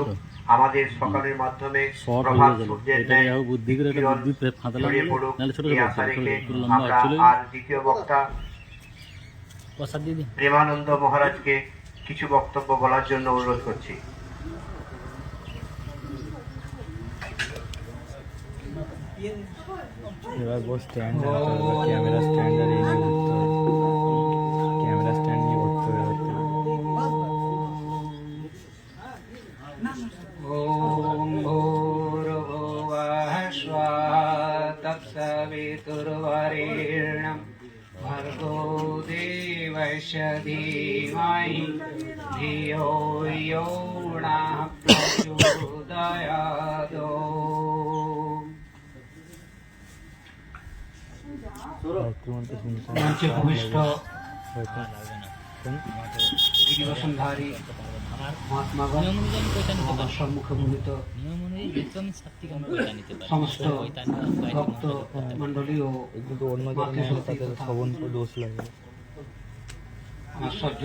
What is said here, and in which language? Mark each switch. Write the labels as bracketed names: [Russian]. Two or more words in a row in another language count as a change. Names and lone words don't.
[Bangla] আমাদের সকালের মাধ্যমে প্রভাত সূর্যের ন্যায় কিরণ ছড়িয়ে পড়ুক, এই আশা রেখে আমরা আর দ্বিতীয় বক্তা প্রেমানন্দ মহারাজকে কিছু বক্তব্য বলার জন্য অনুরোধ করছি। এবার বস স্ট্যান্ড [English] camera stand [Bangla] আর এই নিয়ে উঠতে হবে। [English] camera stand [Bangla] নিয়ে উঠতে হবে। [Sanskrit] ॐ भूर्भुवः स्वः तत्सवितुर्वरेण्यं भर्गो देवस्य धीमहि धियो यो नः प्रचोदयात्। [Bangla] মঞ্চে ভূমিষ্ঠ গিরিবসনধারী মহাত্মাগণ, আমার সম্মুখে ভূমিত সমস্ত ভক্ত মন্ডলী ও মাতৃশক্তি তথা আমার সজ্জন